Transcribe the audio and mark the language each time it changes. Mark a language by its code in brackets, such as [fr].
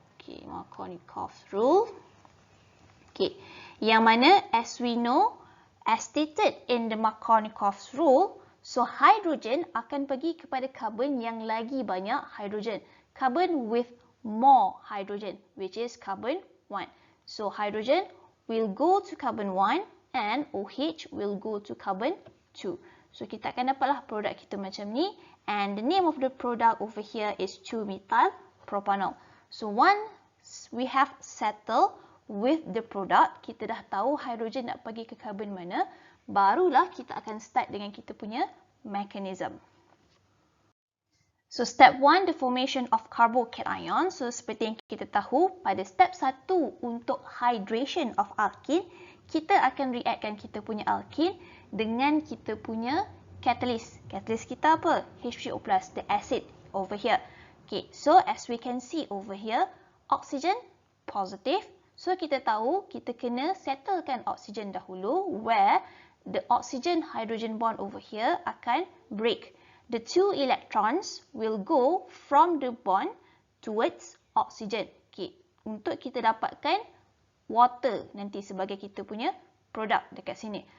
[en] Okay, Markovnikov rule. Okay, [ms] yang mana [en] as we know, as stated in the Markovnikov's rule, so hydrogen [ms] akan pergi kepada carbon yang lagi banyak hydrogen. [en] Carbon with more hydrogen, which is carbon 1. So hydrogen will go to carbon 1 and OH will go to carbon 2. [ms] So kita akan dapatlah produk kita macam ni. [en] And the name of the product over here is 2-methylpropanol. So once we have settled with the product, [ms] kita dah tahu hydrogen nak pergi ke carbon mana, barulah kita akan start dengan kita punya mechanism. [en] So step 1, the formation of carbocation. [ms] So seperti yang kita tahu, pada step 1 untuk [en] hydration of alkene, [ms] kita akan reactkan kita punya alkene dengan kita punya catalyst. Catalyst kita apa? [en] H2O+, the acid over here. Okay, so as we can see over here, oxygen positive. [ms] So, kita tahu kita kena settlekan oksigen dahulu [en] where the oxygen-hydrogen bond over here [ms] akan break. [en] The 2 electrons will go from the bond towards oxygen. Okay. [ms] Untuk kita dapatkan water nanti sebagai kita punya produk dekat sini.